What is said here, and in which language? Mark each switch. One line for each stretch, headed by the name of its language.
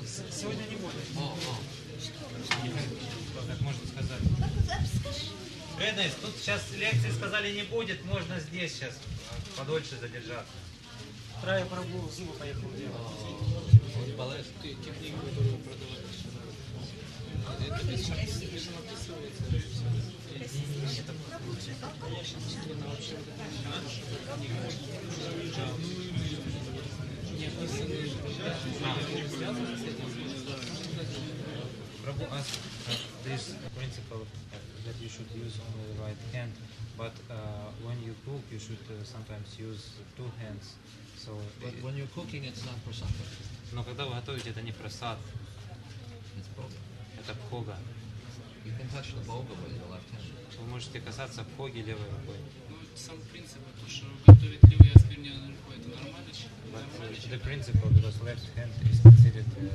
Russian: Сегодня не будет. Как можно сказать. Бедность, тут сейчас лекции сказали не будет, можно здесь сейчас подольше задержаться. Трая пробыл, зубы поехал делать.
English: Prabhu asked this principle that you should use only the right hand, but when you cook, you should sometimes use two hands. So, But when you're cooking, it's not prasada.
Russian: но когда вы готовите, это не прасад,
English: It's boga.
Russian: это бхога.
English: You can touch the boga with your left hand.
Russian: Вы можете касаться бхоги левой рукой. Сам принцип, то, что готовить левой оскверненной рукой, это нормально?
English: But the principle, because left hand is considered